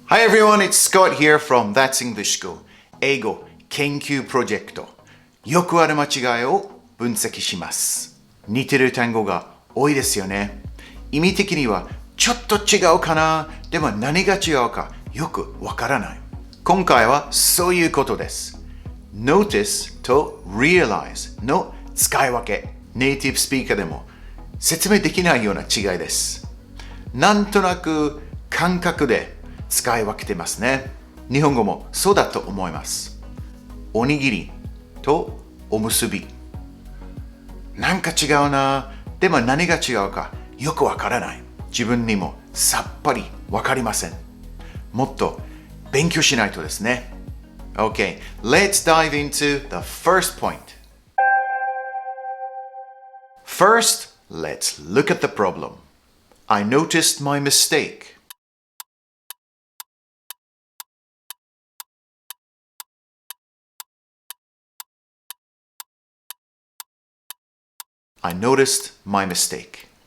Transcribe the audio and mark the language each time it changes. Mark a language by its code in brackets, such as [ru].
[en] Hi everyone, it's Scott here from That's English School 英語研究プロジェクト。 [ja] よくある間違いを分析します。似てる単語が多いですよね。意味的にはちょっと違うかな、でも何が違うかよくわからない。今回はそういうことです。Notice と realize の使い分け。ネイティブスピーカーでも説明できないような違いです。なんとなく感覚で使い分けてますね。日本語もそうだと思います。おにぎりとおむすび。なんか違うな。でも何が違うかよくわからない。自分にもさっぱりわかりません。もっと勉強しないとですね。 [en] Okay, let's dive into the first point. First, let's look at the problem. I noticed my mistake.I noticed my mistake.